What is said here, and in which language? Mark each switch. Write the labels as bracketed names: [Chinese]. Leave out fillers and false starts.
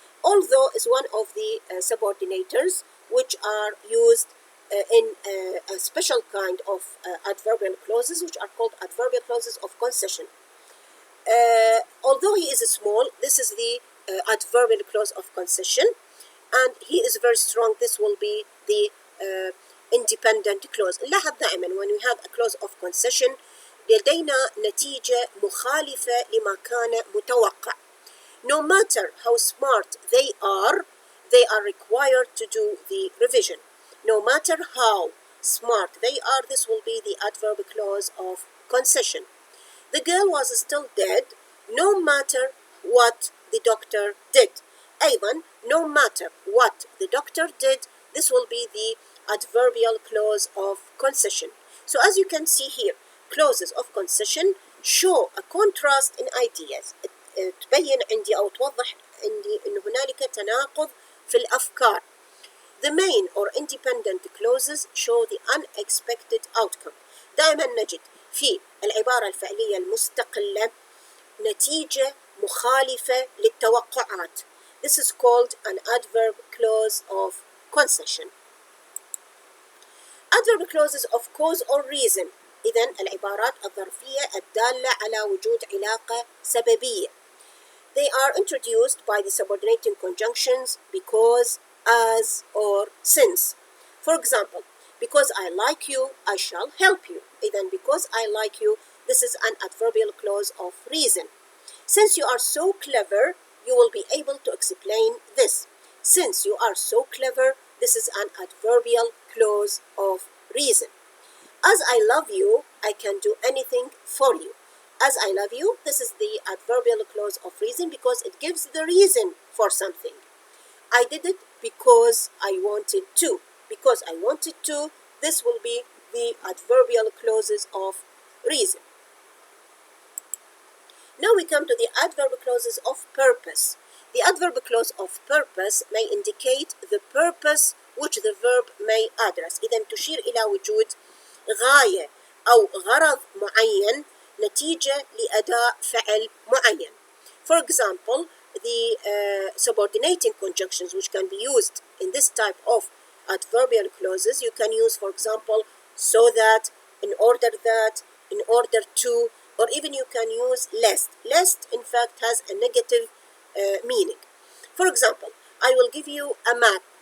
[English] Although is one of the subordinators which are used in a special kind of adverbial clauses which are called adverbial clauses of concession. Although he is small, this is the adverbial clause of concession, and he is very strong, this will be the independent clause. [Arabic] نلاحظ دائما [English] when we have a clause of concession [Arabic] لدينا نتيجة مخالفة لما كان متوقع. [English] No matter how smart they are required to do the revision. No matter how smart they are, this will be the adverb clause of concession. The girl was still dead no matter what the doctor did. [Arabic] أيضا, [English] no matter what the doctor did, this will be the adverbial clause of concession. So as you can see here, clauses of concession show a contrast in ideas. [Arabic] تبين عندي أو توضح عندي أن هنالك تناقض في الأفكار. [English] The main or independent clauses show the unexpected outcome. [Arabic] دائما نجد في العبارة الفعلية المستقلة نتيجة مخالفة للتوقعات. [English] This is called an adverb clause of concession. Adverb clauses of cause or reason. [Arabic] إذن العبارات الظرفية الدالة على وجود علاقة سببية. [English] They are introduced by the subordinating conjunctions because, as, or since. For example, because I like you, I shall help you. Then because I like you, this is an adverbial clause of reason. Since you are so clever, you will be able to explain this. Since you are so clever, this is an adverbial clause of reason. As I love you, I can do anything for you. As I love you, this is the adverbial clause of reason because it gives the reason for something. I did it because I wanted to. Because I wanted to, this will be the adverbial clauses of reason. Now we come to the adverb clauses of purpose. The adverb clause of purpose may indicate the purpose which the verb may address. [Arabic] إذن تشير إلى وجود غاية أو غرض معين نتيجة لأداء فعل معين. [English] For example, the subordinating conjunctions which can be used in this type of adverbial clauses, you can use, for example, so that, in order that, in order to, or even you can use lest. Lest, in fact, has a negative meaning. For example, I will give you a map.